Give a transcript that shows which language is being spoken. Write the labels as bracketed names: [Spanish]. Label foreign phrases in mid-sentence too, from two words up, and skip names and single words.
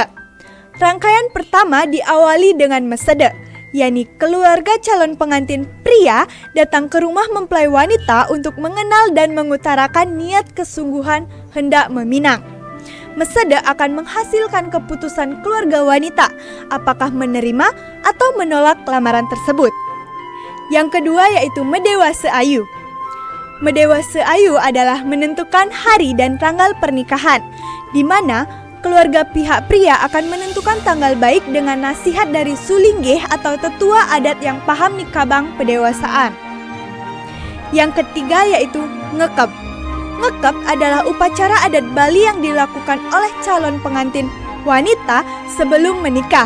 [Indonesian] Rangkaian pertama diawali dengan mesede, yakni keluarga calon pengantin pria datang ke rumah mempelai wanita untuk mengenal dan mengutarakan niat kesungguhan hendak meminang. Mesede akan menghasilkan keputusan keluarga wanita apakah menerima atau menolak lamaran tersebut. Yang kedua yaitu medewa seayu. Medewa seayu adalah menentukan hari dan tanggal pernikahan, di mana keluarga pihak pria akan menentukan tanggal baik dengan nasihat dari sulinggih atau tetua adat yang paham nikabang pedewasaan. Yang ketiga yaitu ngekep. Ngekep adalah upacara adat Bali yang dilakukan oleh calon pengantin wanita sebelum menikah.